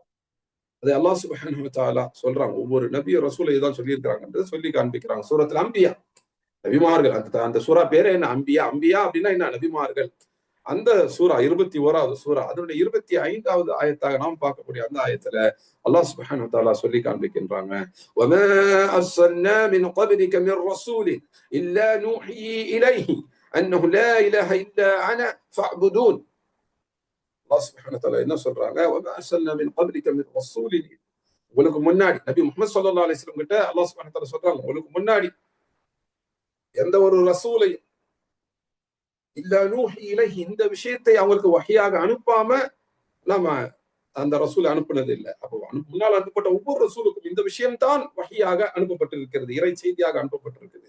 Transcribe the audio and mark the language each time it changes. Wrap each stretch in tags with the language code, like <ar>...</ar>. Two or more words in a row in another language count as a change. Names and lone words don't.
<ta>அதை</ta> <ar>الله سبحانه وتعالى</ar> <ta>சொல்றாங்க. ஒவ்வொரு நபியும் ரசூலை இதான் சொல்லியிருக்கிறாங்கன்றதை சொல்லி காண்பிக்கிறாங்க.</ta> <ar>سورة الأنبياء,</ar> <ta>நபிமார்கள். அந்த சூரா பேரே என்ன? அம்பியா. அம்பியா அப்படின்னா என்ன? நபிமார்கள். அந்த சூரா 21வது சூரா, அதனுடைய 25வது ஆயத்தாக நாம் பார்க்கக்கூடிய அந்த ஆயத்துல</ta> <ar>الله سبحانه وتعالى</ar> <ta>சொல்லி காண்பிக்கின்றாங்க,</ta> <ar>وما أرسلنا من قبلك من رسول إلا نوحي إليه أنه لا إله إلا أنا فاعبدون. الله سبحانه وتعالى</ar> <ta>என்ன சொல்றாங்க?</ta> <ar>وما أرسلنا من قبلك من رسول,</ar> <ta>உங்களுக்கு முன்னாடி நபி முஹம்மது</ta> <ar>صلى الله عليه وسلم</ar> <ta>கிட்ட</ta> <ar>الله سبحانه وتعالى</ar> <ta>சொல்றாங்க, உங்களுக்கு முன்னாடி எந்த ஒரு ரசூலையும்</ta> <ar>إلا نوحي إليه,</ar> <ta>இந்த விஷயத்தை அவங்களுக்கு வஹியாக அனுப்பாம நாம அந்த ரசூல் அனுப்புனது இல்லை. அப்போ முன்னால் அனுப்பப்பட்ட ஒவ்வொரு ரசூலுக்கும் இந்த விஷயம்தான் வஹியாக அனுப்பப்பட்டிருக்கிறது, இறை செய்தியாக அனுப்பப்பட்டிருக்கிறது.</ta>